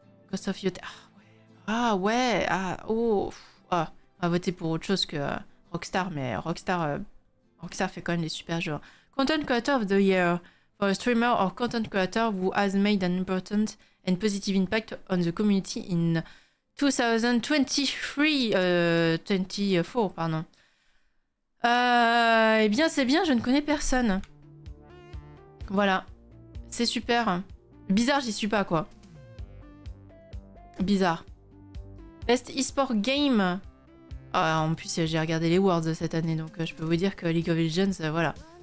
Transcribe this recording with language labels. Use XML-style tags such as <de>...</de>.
<fr>Ghost of Yotei. Ah ouais, on va voter pour autre chose que Rockstar, mais Rockstar fait quand même des super jeux.</fr> <en>Content Creator of the Year for a streamer or content creator who has made an important and positive impact on the community in 24,</en> <fr>pardon. Eh bien, c'est bien, je ne connais personne. Voilà. C'est super. Bizarre, j'y suis pas, quoi. Bizarre.</fr> <en>Best eSport Game.</en> <fr>En plus, j'ai regardé les Worlds cette année, donc je peux vous dire que League of Legends, voilà.</fr>